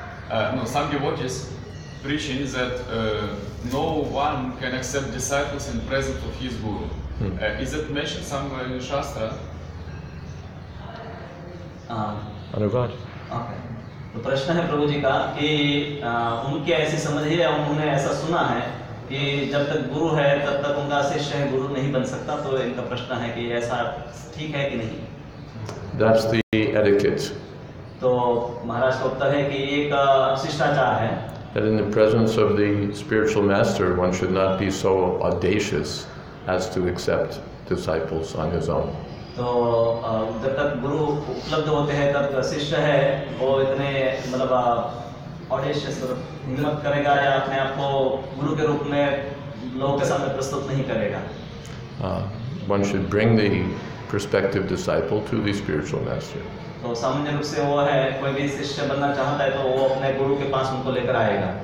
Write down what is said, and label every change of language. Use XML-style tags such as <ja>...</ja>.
<en>No, some devotees preaching that no one can accept disciples in presence of his guru. Is it mentioned somewhere in Shastra?</en> <hi>Anuvad. Okay, तो प्रश्न है प्रभु जी का कि उनकी ऐसी समझ है या उन्होंने ऐसा सुना है कि जब तक गुरु है तब तक उनका शिष्य है गुरु नहीं बन सकता, तो इनका प्रश्न है कि ऐसा ठीक है कि नहीं?</hi> <en>That's the etiquette.</en> <hi>तो महाराज का उत्तर है कि एक शिष्टाचार है</hi> <en>That in the presence of the spiritual master, one should not be so audacious as to accept disciples on his own.</en> <hi>तो जब तक गुरु उपलब्ध होते हैं तब शिष्य है वो इतने मतलब ऑडेशियस हिम्मत करेगा या अपने आप को गुरु के रूप में लोगों के सामने प्रस्तुत नहीं करेगा।</hi> <en>One should bring the prospective disciple to the spiritual master.</en> <hi>तो सामान्य रूप से वो है कोई भी शिष्य बनना चाहता है तो वो अपने गुरु के पास उनको लेकर आएगा।</hi>